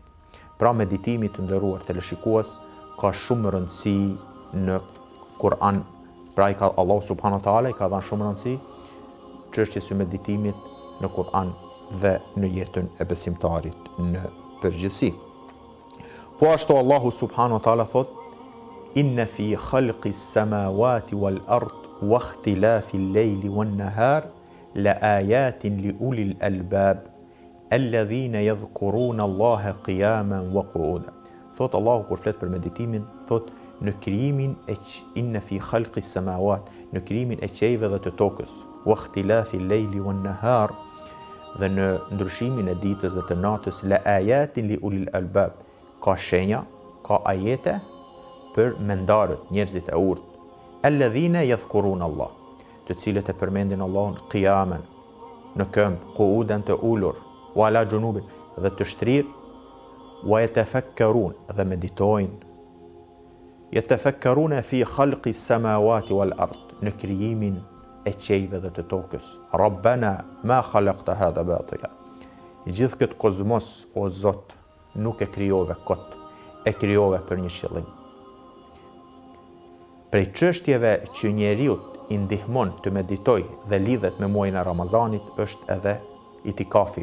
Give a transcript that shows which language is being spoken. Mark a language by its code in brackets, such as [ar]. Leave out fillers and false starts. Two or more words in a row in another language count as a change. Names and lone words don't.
[sq] Pra meditimi të nderuar teleshikues ka shumë rëndësi në Kur'an. Pra Allahu [ar] سبحانه وتعالى [sq] i ka dhënë shumë rëndësi çështjes së meditimit në Kur'an dhe në jetën e besimtarit në përgjithësi. Po ashtu Allahu [ar] سبحانه وتعالى [sq] thot: [ar] إن في خلق السماوات والأرض واختلاف الليل والنهار لآيات لأولي الألباب الذين يذكرون الله قياما وقعودا. [sq] Thot Allahu kur flet për meditimin, thot në krijimin [ar] إن في خلق السماوات, [sq] në krijimin e qiejve dhe të tokës, [ar] wa اختلاف الليل والنهار, [sq] dhe në ndryshimin e ditës dhe të natës, [ar] لآيات ل أولي الألباب, [sq] ka shenja, ka ajete për mendarët, njerëzit e urtë, [ar] الذين يذكرون الله, [sq] të cilët e përmendin Allahun qiyamen, në këmbë, qu'udan të ulur, [ar] وعلى جنوب, [sq] dhe të shtrirë, [ar] ويتفكرون, [sq] dhe meditojnë, [ar] يتفكرون في خلق السماوات والأرض, [sq] në krijimin e qiejve dhe të tokës. [ar] ربنا ما خلقت هذا باطلا. [sq] Gjithë këtë kozmos, o Zot, nuk e krijove kot, e krijove për një qëllim. Prej çështjeve që njeriu i ndihmon të meditoj dhe lidhet me muajin e Ramazanit është edhe itikafi.